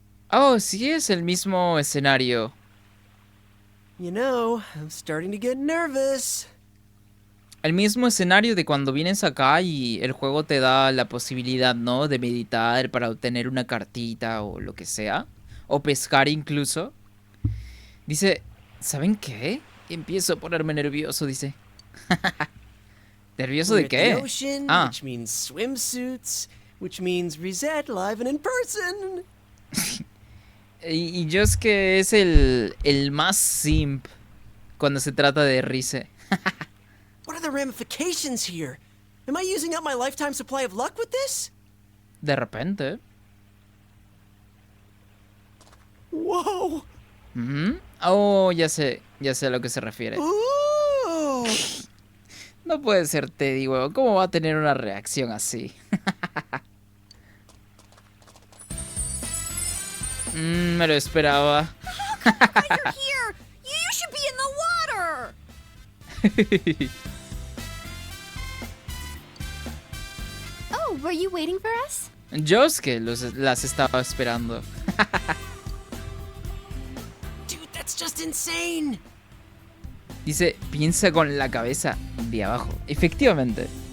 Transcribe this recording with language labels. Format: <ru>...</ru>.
<es>Oh, sí es el mismo escenario.</es> <en>You know, I'm starting to get nervous.</en> <es>El mismo escenario de cuando vienes acá y el juego te da la posibilidad, ¿no? De meditar para obtener una cartita o lo que sea. O pescar incluso. Dice, ¿saben qué? Empiezo a ponerme nervioso, dice. ¿Nervioso de</es> <en>We're at the</en> <es>qué?</es> <en>ocean, Ah. which means swimsuits, which means Reset live and in person.</en> <es>Y yo es que es el más simp cuando se trata de Rise.</es> <en>What are the ramifications here? Am I using up my lifetime supply of luck with this?</en> <es>De repente. Whoa! Ujú. Oh, ya sé a lo que se refiere. Ooh! No puede ser Teddy, huevo. ¿Cómo va a tener una reacción así? Me lo esperaba.</es> <en>Guys are here. You should be in the water. Oh, were you waiting for us?</en> <es>Yo es que las estaba esperando.</es> <en>Dude, that's just insane!</en> <es>Dice, piensa con la cabeza de abajo. Efectivamente.</es>